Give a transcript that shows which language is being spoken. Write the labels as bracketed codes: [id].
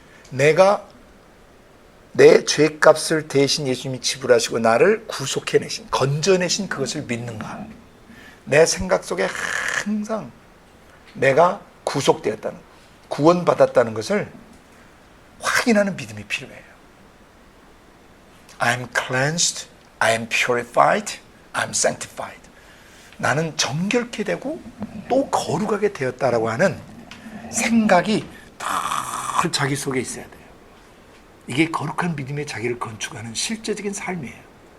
[ko] 내가 내 죄값을 대신 예수님이 지불하시고 나를 구속해내신, 건져내신 그것을 믿는가? 내 생각 속에 항상 내가 구속되었다는, 구원받았다는 것을 확인하는 믿음이 필요해요. [en] I'm cleansed, I'm purified, I'm sanctified. [ko] 나는 정결케 되고 또 거룩하게 되었다라고 하는 생각이 다 자기 속에 있어야 돼요. 이게 거룩한 믿음의 자기를 건축하는 실제적인 삶이에요.